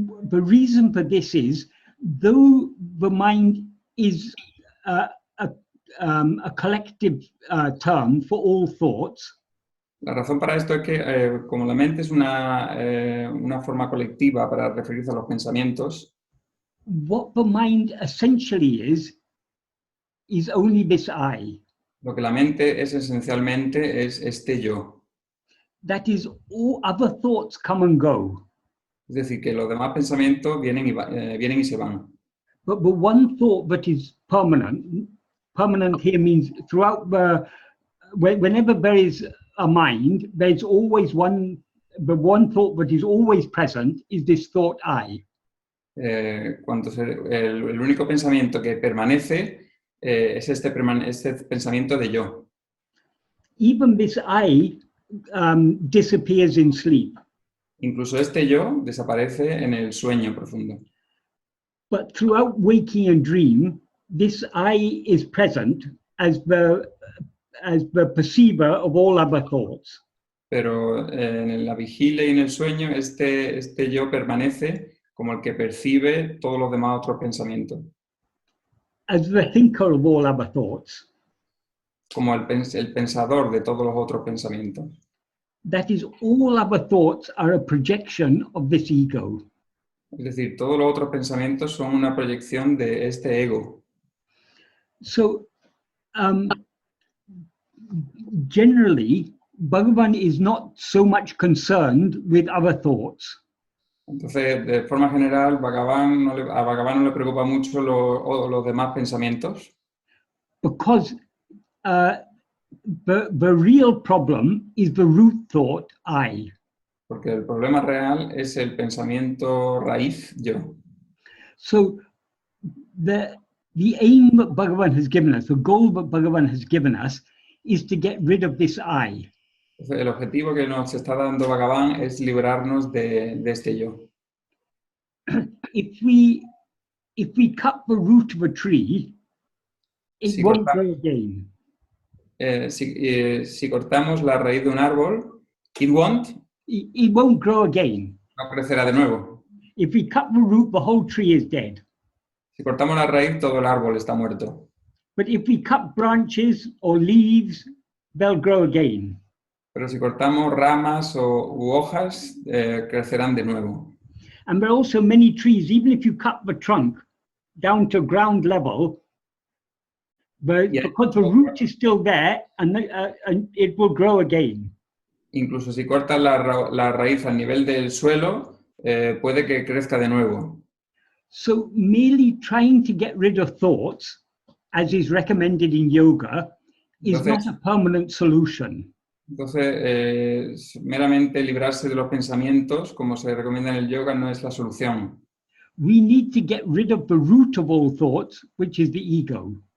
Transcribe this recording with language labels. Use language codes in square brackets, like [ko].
[en] The reason for this is, though the mind is a collective term for all thoughts, [es] La razón para esto es que como la mente es una forma colectiva para referirse a los pensamientos, [en] what the mind essentially is only this I. [es] lo que la mente es esencialmente es este yo. [en] That is, all other thoughts come and go. [es] Es decir, que los demás pensamientos vienen y se van. [en] But the one thought that is permanent here means throughout whenever there is a mind, there's always the one thought that is always present is this thought I. [es] El único pensamiento que permanece es este pensamiento de yo. [en] Even this I disappears in sleep. [es] Incluso este yo desaparece en el sueño profundo. [en] But throughout waking and dream, this I is present as the perceiver of all other thoughts. [es] Pero en la vigilia y en el sueño, este yo permanece como el que percibe todos los demás otros pensamientos. [en] As the thinker of all other thoughts. [es] Como el pensador de todos los otros pensamientos. [en] That is, all other thoughts are a projection of this ego. [es] Es decir, todos los otros pensamientos son una proyección de este ego. [en] So, generally, Bhagavan is not so much concerned with other thoughts. [es] Entonces, de forma general, a Bhagavan no le preocupa mucho los demás pensamientos. [en] Because the real problem is the root thought, I. [es] Porque el problema real es el pensamiento raíz, yo. [en] So, the aim that Bhagavan has given us, the goal that Bhagavan has given us, is to get rid of this I. [es] Entonces, el objetivo que nos está dando Bhagavan es librarnos de este yo. [en] If we cut the root of a tree, it won't grow again. [es] Si cortamos la raíz de un árbol, [en] it won't grow again. [es] No crecerá de nuevo. [en] If we cut the root, the whole tree is dead. [es] Si cortamos la raíz, todo el árbol está muerto. [en] But if we cut branches or leaves, they'll grow again. [es] Pero si cortamos ramas u hojas, crecerán de nuevo. [en] And there are also many trees, even if you cut the trunk down to ground level, because the root is still there, and it will grow again. [es] Incluso si cortas la raíz al nivel del suelo, puede que crezca de nuevo. [en] So merely trying to get rid of thoughts, as is recommended in yoga, is not a permanent solution. [es] Entonces, meramente librarse de los pensamientos, como se recomienda en el yoga, no es la solución. [en] We need to get rid of the root of all thoughts, which is the ego.